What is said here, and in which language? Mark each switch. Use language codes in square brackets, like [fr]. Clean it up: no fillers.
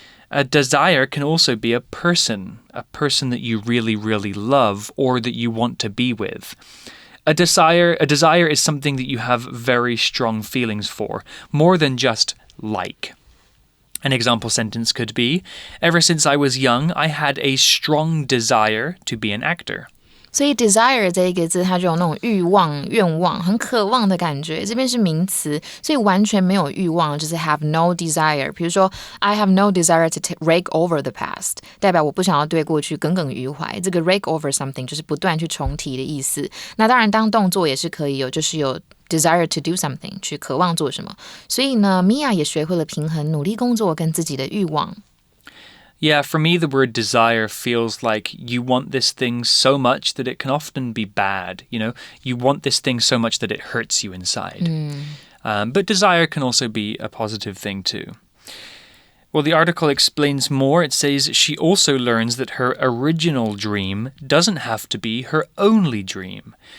[en] A desire can also be a person that you really, really love or that you want to be with. A desire is something that you have very strong feelings for, more than just like. An example sentence could be, ever since I was young, I had a strong desire to be an actor. [zh] 所以 desire 这一个字它就有那种欲望、愿望、很渴望的感觉，这边是名词，所以完全没有欲望，就是 have no desire。比如说 I have no desire to rake over the past，代表我不想要对过去耿耿于怀。这个 rake over something 就是不断去重提的意思。那当然当动作也是可以有，就是有 desire to do something，去渴望做什么。所以呢 Mia 也学会了平衡努力工作跟自己的欲望。 [en] Yeah, for me, the word desire feels like you want this thing so much that it can often be bad. You know, you want this thing so much that it hurts you inside. But desire can also be a positive thing too. Well, the article explains more. It says she also learns that her original dream doesn't have to be her only dream.